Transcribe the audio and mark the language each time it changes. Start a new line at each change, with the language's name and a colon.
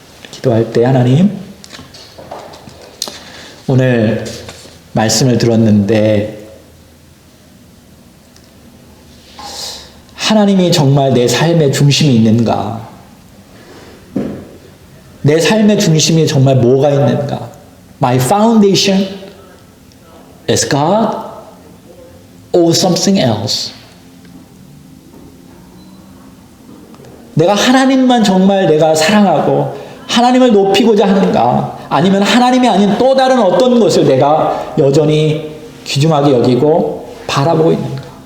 Korean: 기도할 때 하나님, 오늘 말씀을 들었는데 하나님이 정말 내 삶의 중심이 있는가? 내 삶의 중심이 정말 뭐가 있는가?
English: My foundation is God or something else?
Korean: 내가 하나님만 정말 내가 사랑하고 하나님을 높이고자 하는가? 아니면 하나님이 아닌 또 다른 어떤 것을 내가 여전히 귀중하게 여기고 바라보고 있는가?